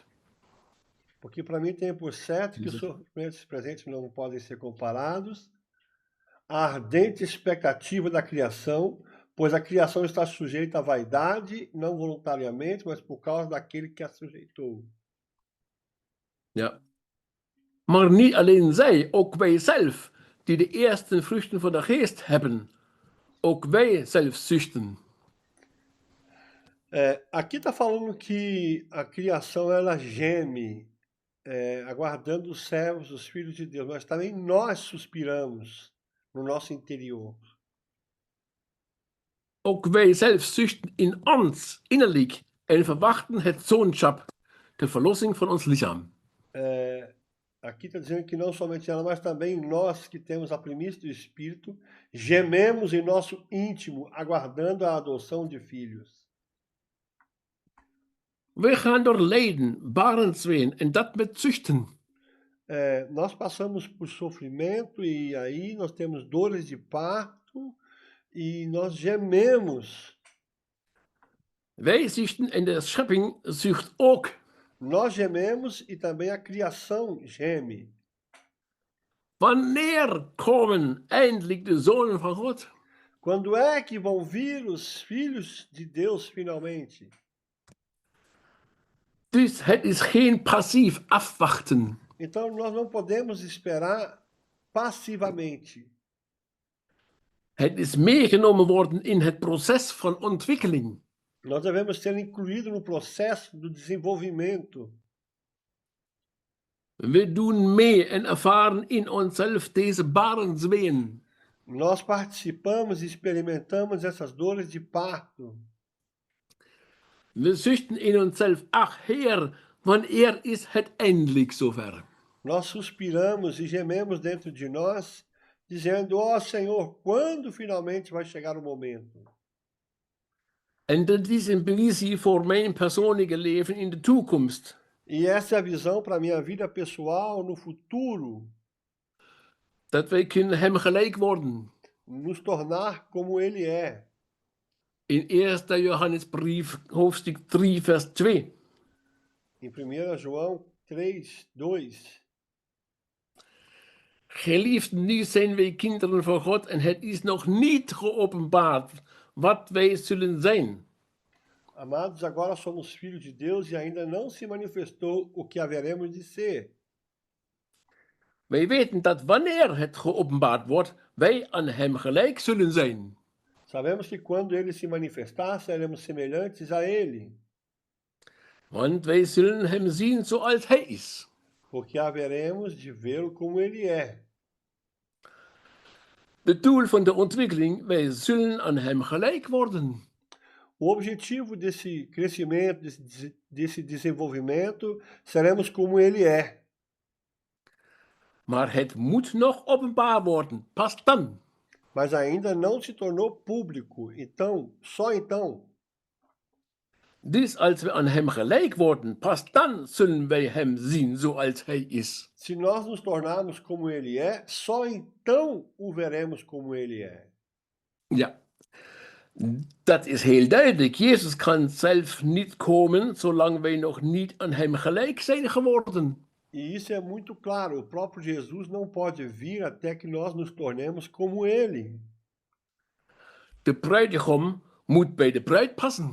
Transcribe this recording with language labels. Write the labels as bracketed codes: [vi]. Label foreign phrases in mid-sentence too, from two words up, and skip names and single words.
[pt] Porque para mim tem por certo que os sofrimentos presentes não podem ser comparados à ardente expectativa da criação, pois a criação está sujeita à vaidade, não voluntariamente, mas por causa daquele que a sujeitou. [nl] Ja. Maar niet alleen zij, ook wij zelf, die de eerste vruchten van de geest hebben, ook wij zelf zuchten. [pt] Aqui está falando que a criação ela geme, aguardando os servos, os filhos de Deus, mas também nós suspiramos no nosso interior. [nl] Ook wij zelf zuchten in ons innerlijk en verwachten het zoonschap, de verlossing van ons lichaam. [pt] Aqui está dizendo que não somente ela, mas também nós que temos a primícia do Espírito, gememos em nosso íntimo, aguardando a adoção de filhos. [nl] Wij gaan door lijden, barensweeën en dat met zuchten. [pt] Nós passamos por sofrimento e aí nós temos dores de parto e nós gememos. [nl] Wij zuchten en de schepping zucht ook. [pt] Nós gememos e também a criação geme. [nl] Wanneer komen eindelijk de zonen van God? [pt] Quando é que vão vir os filhos de Deus finalmente? [nl] Dus het is geen passief afwachten. [pt] Então nós não podemos esperar passivamente. [nl] Het is meegenomen worden in het proces van ontwikkeling. [pt] Nós devemos ser incluídos no processo do desenvolvimento. [nl] We doen mee en ervaren in onszelf deze barensween. [pt] Nós participamos e experimentamos essas dores de parto. [nl] We zuchten in onszelf, ach Heer, wanneer is het eindelijk zover? [pt] Nós suspiramos e gememos dentro de nós, dizendo: ó Senhor, quando finalmente vai chegar o momento? [nl] En dat is een visie voor mijn persoonlijke leven in de toekomst. [pt] E essa é a visão para a minha vida pessoal no futuro, [nl] Dat wij kunnen hem gelijk worden. [pt] nos tornar como Ele é. [nl] In 1 Johannesbrief, hoofdstuk 3, vers 2. [pt] Em 1 João 3, 2. [nl] Geliefden, nu zijn wij kinderen van God en het is nog niet geopenbaard wat wij zullen zijn. [pt] Amados, agora somos filhos de Deus e ainda não se manifestou o que haveremos de ser. [nl] Wij weten dat wanneer het geopenbaard wordt, wij aan hem gelijk zullen zijn. [pt] Sabemos que quando Ele se manifestar, seremos semelhantes a Ele, [nl] Want wij zullen hem zien zoals hij is. [pt] porque haveremos de vê-lo como Ele é. [nl] Het doel van de ontwikkeling, wij zullen aan hem gelijk worden. [pt] O objetivo desse crescimento, desse desenvolvimento, seremos como Ele é. [nl] Maar het moet nog openbaar worden, pas dan. [pt] Mas ainda não se tornou público. Então, só então, [nl] Dus als we aan hem gelijk worden, pas dan zullen wij hem zien zoals hij is. [pt] se nós nos tornarmos como Ele é, só então o veremos como Ele é. [nl] Ja, dat is heel duidelijk. Jezus kan zelf niet komen zolang wij nog niet aan hem gelijk zijn geworden. [pt] E isso é muito claro. O próprio Jesus não pode vir até que nós nos tornemos como Ele. [nl] De bruidegom moet bij de bruid passen.